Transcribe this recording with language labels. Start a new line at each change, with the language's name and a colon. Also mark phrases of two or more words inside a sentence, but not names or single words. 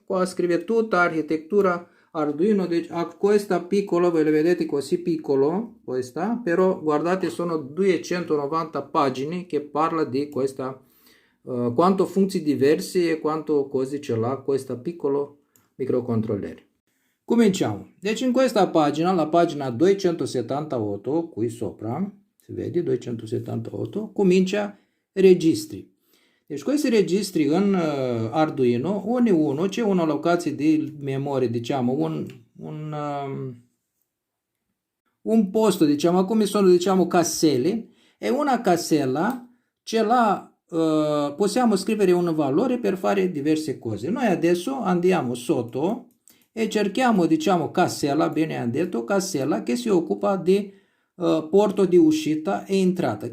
Italian: Qua scrive tutta architettura Arduino, questa piccolo, voi le vedete così piccolo, questa, però guardate sono 290 pagine che parla di questa, quanto funzioni diverse e quanto cose ce l'ha questo piccolo microcontrollere. Cominciamo. Deci in questa pagina, la pagina 278, qui sopra, si vede 278, comincia registri. Deci questi registri în Arduino, uno c'è una
Romanian: locație de memorie,
Italian: diciamo, un posto, diciamo, come sono, diciamo, caselle, e una casella ce l'ha, possiamo scrivere un valore per fare diverse cose. Noi adesso andiamo sotto e cerchiamo, diciamo, casella, bene am detto, casella che si occupa di porto di uscita e entrata.